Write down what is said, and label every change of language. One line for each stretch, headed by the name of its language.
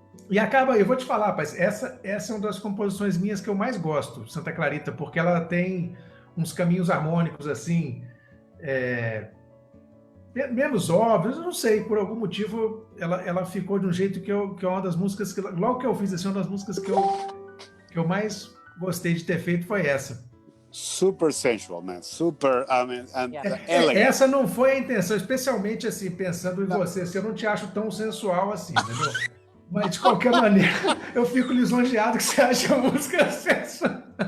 Portuguese: E acaba, eu vou te falar, rapaz, essa é uma das composições minhas que eu mais gosto, Santa Clarita, porque ela tem uns caminhos harmônicos, assim, menos óbvios, eu não sei, por algum motivo ela ficou de um jeito que é uma das músicas que, logo que eu fiz, assim, uma das músicas que eu mais gostei de ter feito foi essa.
English: Super sensual, man. Super, I mean, and elegant.
Portuguese: Essa não foi a intenção, especialmente assim, pensando em você, assim, eu não te acho tão sensual assim, entendeu? Mas de qualquer maneira, eu fico lisonjeado que você acha a música sensual.